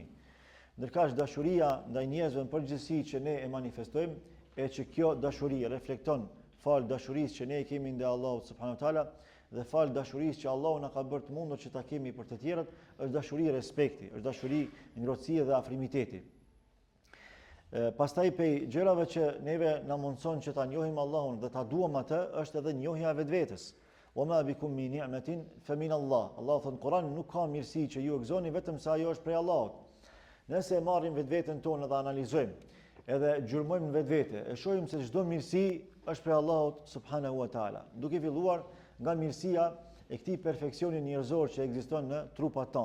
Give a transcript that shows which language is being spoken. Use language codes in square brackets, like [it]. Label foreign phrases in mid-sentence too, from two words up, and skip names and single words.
[sq] Ndërkaq dashuria ndaj njerëzve në përgjithësi që ne e manifestojmë, e që kjo dashuri reflekton fal dashurisë që ne kemi ndaj Allahut [ar] سبحانه وتعالى [sq] dhe fal dashurisë që Allahu na ka bërë të mundur që ta kemi për të tjerët, është dashuri respekti, është dashuri ngrohtësie dhe afrimiteti. Pastaj prej gjërave që neve na mundson që ta njohim Allahun dhe ta duam atë, është edhe njohja e vetvetes. [ar] وما بكم من نعمة فمن الله. [sq] Allahu thon Kur'an, nuk ka mirësi që ju e gëzoni vetëm se ajo është prej Allahut. Nëse e marrim vetveten tonë dhe analizojmë, edhe gjurmojmë në vetvete, e shohim se çdo mirësi është prej Allahut [ar] سبحانه وتعالى. [sq] Duke filluar nga mirësia e këtij perfeksioni njerëzor që ekziston në trupat tonë.